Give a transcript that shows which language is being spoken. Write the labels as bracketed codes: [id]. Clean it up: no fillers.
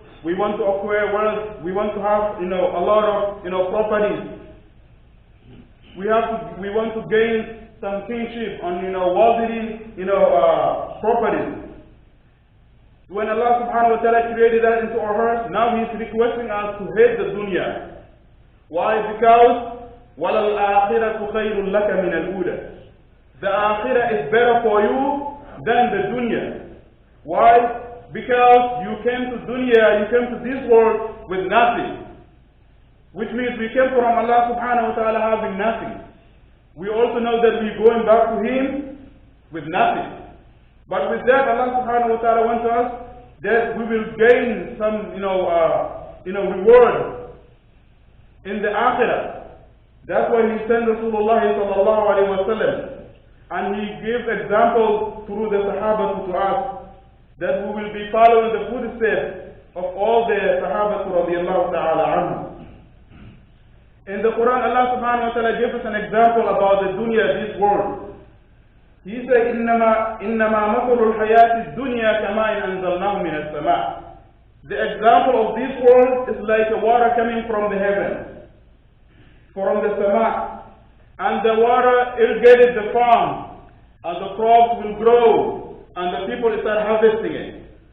[en] We want to acquire wealth. We want to have, a lot of, properties. We want to gain some kingship on, worldly, properties. When Allah subhanahu wa ta'ala created that into our hearts, now He is requesting us to hate the dunya. Why? [ar] Because وَلَا الْآخِرَةُ خَيْرٌ لَكَ مِنَ الْأُولَى. [en] The akhirah is better for you than the dunya. Why? Because you came to dunya, you came to this world with nothing. Which means we came from Allah subhanahu wa ta'ala having nothing. We also know that we're going back to Him with nothing. But with that, Allah subhanahu wa ta'ala wants us that we will gain some, reward in the akhirah. That's why He sent Rasulullah sallallahu alayhi wa sallam. And He gave examples through the Sahaba to us that we will be following the footsteps of all the Sahaba radiallahu ta'ala anhum. In the Quran, Allah subhanahu wa ta'ala gave us an example about the dunya, this world. He said, [ar] إِنَّمَا مَثَلُ الْحَيَاةِ الدُّنْيَا كَمَاءٍ أَنزَلْنَاهُ مِنَ السَّمَاءِ. [en] The example of this world is like a water coming from the heaven, from the sama. And the water irrigated the farm, and the crops will grow, and the people start harvesting it.